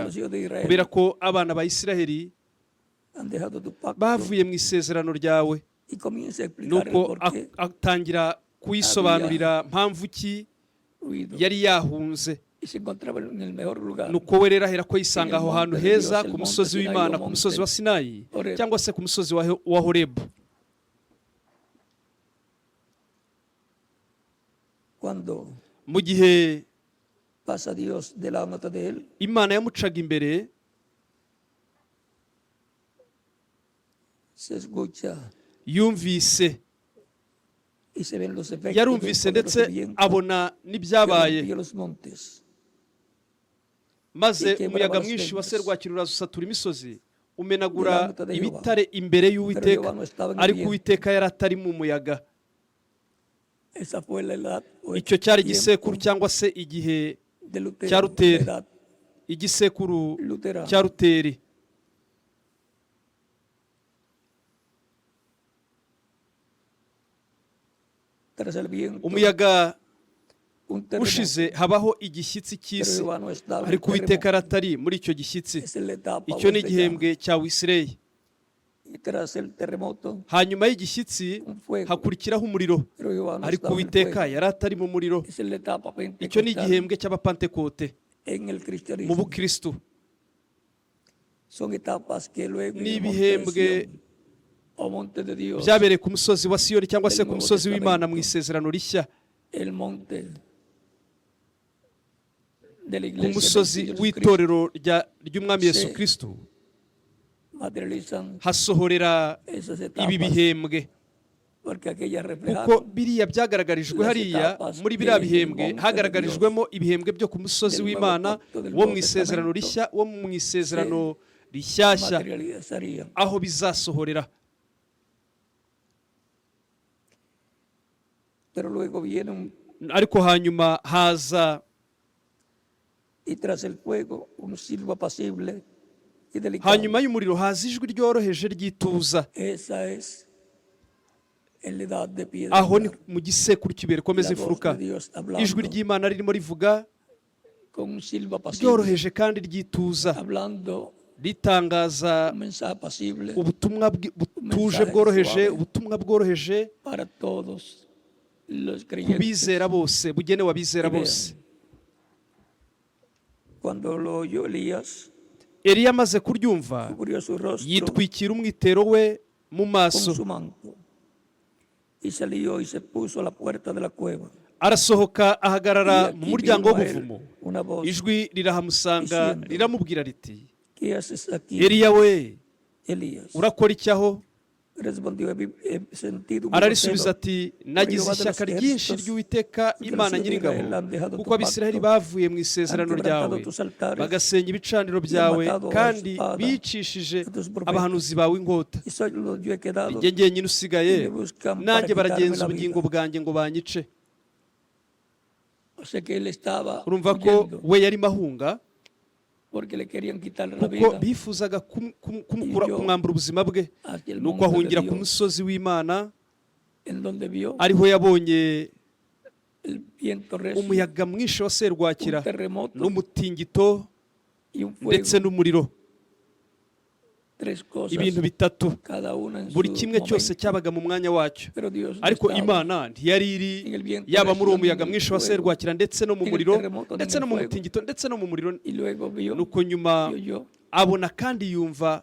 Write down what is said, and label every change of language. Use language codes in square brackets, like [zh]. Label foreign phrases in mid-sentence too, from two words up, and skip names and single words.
[es] por los hijos de Israel [rw] kubera ko abana ba Isiraheli [es] han dejado tu pacto", [rw] bavuye mu isezerano ryawe. [es] y comienza a explicar el [rw] Nuko [es] por qué [rw] atangira kuyisobanurira mpamvu ki [es] huido, [rw] yari yahunze. [es] y se encontraba en el mejor lugar, [rw] Nuko we rero ahera ko yisanga aho hantu [es] monte de [rw] heza [es] Dios, el [rw] ku [es] monte [rw] musozi [es] Sinayi, [rw] w'Imana, [es] o [rw] ku musozi [es] monte [rw] wa Sinayi [es] Horeb. [rw] cyangwa se ku musozi wa Horebu. [es] cuando [rw] Mu gihe [es] pasa Dios delante de él, [rw] Imana yamucaga imbere, [es] se escucha [rw] yumvise, [es] y se ven los efectos [rw] yarumvise [es] del [rw] ndetse [es] poderoso viento [rw] abona [es] que [rw] n'ibyabaye, [es] rompió los montes, [rw] maze [es] y quebraba [rw] umuyaga [es] las [rw] mwinshi wa [es] peñas [rw] serwakira uraza usatura imisozi, umenagura [es] delante de Jehová. [rw] ibitare imbere [es] Pero [rw] y'Uwiteka, [es] Jehová no estaba en el [rw] ariko [es] viento. [rw] Uwiteka yari atari mu muyaga. [es] Esa fue la edad o [rw] Icyo cyari [es] tiempo [rw] igisekuru cyangwa se igihe [es] de Lutero, [rw] cya Lutero. [es] la edad [rw] igisekuru [es] luterano. [rw] cya Luteri. [es] Tras el viento, [rw] Umuyaga [es] un terremoto. [rw] ushize habaho igishyitsi [es] Pero [rw] cy'isi, [es] Jehová no estaba en el [rw] ariko Uwiteka [es] terremoto. [rw] aratari muri icyo gishyitsi. [es] Esa es la etapa [rw] Icyo ni [es] donde [rw] igihembwe cya Wisirayeli. [es] ya, y tras el terremoto, [rw] Hanyuma y'igishyitsi hakurikiraho umuriro, [es] pero Jehová no [rw] ariko [es] estaba en el [rw] Uwiteka [es] fuego. [rw] yari atari mu muriro. [es] Esa es la etapa [rw] Icyo ni [es] pentecostal [rw] igihembwe cy'abapantekote [es] en el [rw] mu [es] cristianismo. [rw] bukristu. [es] Son etapas que luego en [rw] Ni [es] el monte de [rw] ibihembwe [es] Sión, o monte de Dios, [rw] byabereye ku musozi wa Siyoni cyangwa se ku musozi w'Imana mu isezerano rishya, [es] el monte de la [rw] ku [es] iglesia [rw] musozi [es] de Jesucristo, [rw] w'itorero ry'umwami Yesu Kristo, [es] materializan [rw] hasohorera [es] esas [rw] ibi [es] etapas, [rw] bihembwe. [es] porque aquellas [rw] Kuko [es] reflejaron [rw] biriya byagaragarijwe hariya muri biriya bihembwe, hagaragarijwemo ibihembwe byo ku musozi w'Imana wo mu isezerano rishya, wo mu isezerano rishyashya, [es] materializarían. [rw] aho bizasohorera. [es] Pero luego viene [rw] Ariko hanyuma haza [es] y tras el fuego un silbo apacible y delicado. [rw] hanyuma y'umuriro haza ijwi ryoroheje ry'ituza. [es] Esa es en la edad de piedra. [rw] Aho ni mu gisekuru cy'ibuye rikomeza imfuruka, ijwi ry'Imana ririmo rivuga [es] con un silbo apacible, [rw] ryoroheje kandi ry'ituza, [es] hablando [rw] ritangaza [es] un mensaje apacible [rw] ubutumwa butuje bworoheje, ubutumwa bworoheje [es] para todos los [rw] ku [es] creyentes. [rw] bizera bose, bugenewe abizera bose. [es] Cuando lo oyó Elías, [rw] Eliya amaze kuryumva, [es] cubrió su rostro [rw] yitwikira umwitero we mu [es] con [rw] maso, [es] su manto y salió y se puso a la puerta de la cueva. [rw] arasohoka ahagarara [es] Y [rw] mu [es] aquí [rw] muryango [es] vino a él [rw] w'ubuvumo. [es] una voz, [rw] Ijwi rirahamusanga riramubwira riti, [es] ¿qué haces aquí, [rw] Eliya we, [es] Elías? [rw] urakora iki aho? [es] Respondió, he sentido un [rw] Ararisubiza [es] celo [rw] ati, nagize ishyaka ryinshi ry'Uwiteka Imana Nyiringabo, kuko Abisirayeli bavuye mu isezerano ryawe, bagasenya ibicaniro byawe, kandi bicishije abahanuzi bawe inkota. [es] y solo yo he quedado. [rw] Njye jyenyine usigaye, nanjye baragenza ubugingo bwanjye ngo banyice. [es] O sea que él estaba [rw] Urumva ko [es] huyendo [rw] we yarimo ahunga, [es] porque le querían quitar la [rw] kuko [es] vida [rw] bifuzaga kumwambura ubuzima bwe. [es] hacia el [rw] Nuko [es] monte de [rw] ahungira ku [es] Dios, [rw] musozi w'Imana, [es] en donde vio [rw] ariho yabonye [es] el viento recio, [rw] umuyaga mwinshi wa serwakira [es] un terremoto [rw] n'umutingito [es] y un fuego, [rw] ndetse n'umuriro. [es] tres cosas, [rw] Ibintu bitatu, [es] cada una en [rw] buri [es] su [rw] kimwe cyose [es] momento. [rw] cyabaga mu mwanya wacyo. [es] Pero Dios no [rw] Ariko [es] estaba [rw] Imana ntiyari iri yaba muri uwo muyaga mwinshi wa serwakira ndetse no mu muriro, ndetse no mu mutingito, ndetse no mu muriro. [es] y luego vio [rw] Nuko nyuma [es] y oyó [rw] abona kandi yumva